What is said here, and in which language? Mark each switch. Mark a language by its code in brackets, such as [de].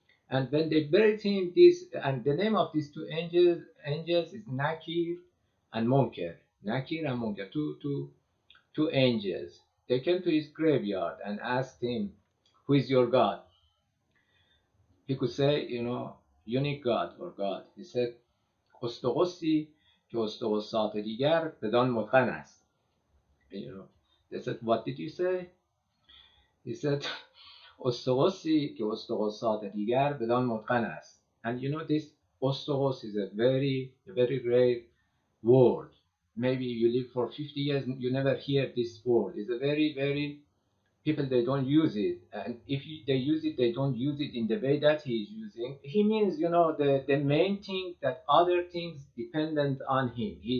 [en] And when they buried him, and the name of these two angels is Nakir and Munkar. Nakir and Munkar, two angels. They came to his graveyard and asked him, who is your God? He could say, unique God or God. He said, [fa] Ostogosi که استقصات دیگر بدان متقن است. [en] They said, what did you say? He said, [fa] استقصی که استقصات دیگر بدان متقن است. [en] And this ostogos is a very rare word. Maybe you live for 50 years, you never hear this word. It's a very people, they don't use it, and if they use it, they don't use it in the way that he is using. He means, the main thing, that other things dependent on him.